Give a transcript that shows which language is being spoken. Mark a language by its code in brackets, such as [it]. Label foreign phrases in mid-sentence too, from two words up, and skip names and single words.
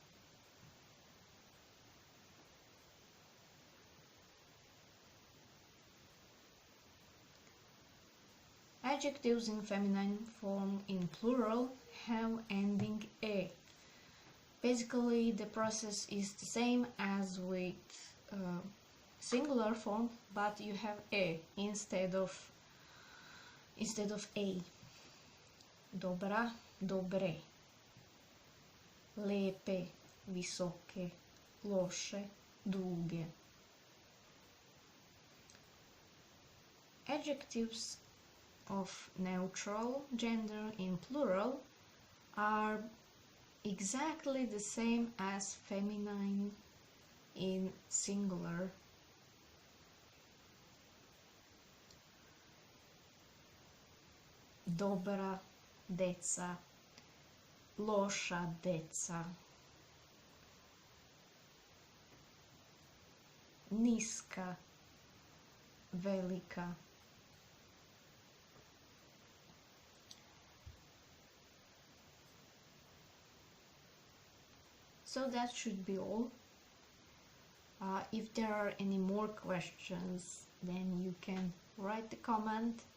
[en] Adjectives in feminine form in plural have ending e. Basically, the process is the same as with singular form, but you have e instead of a. [sr] Dobra, dobre. Lepe, visoke. Loše, duge. [en] Adjectives of neutral gender in plural are exactly the same as feminine in singular. [sr] Dobra deca, loša deca, niska, velika. [en] So that should be all. If there are any more questions, then you can write the comment.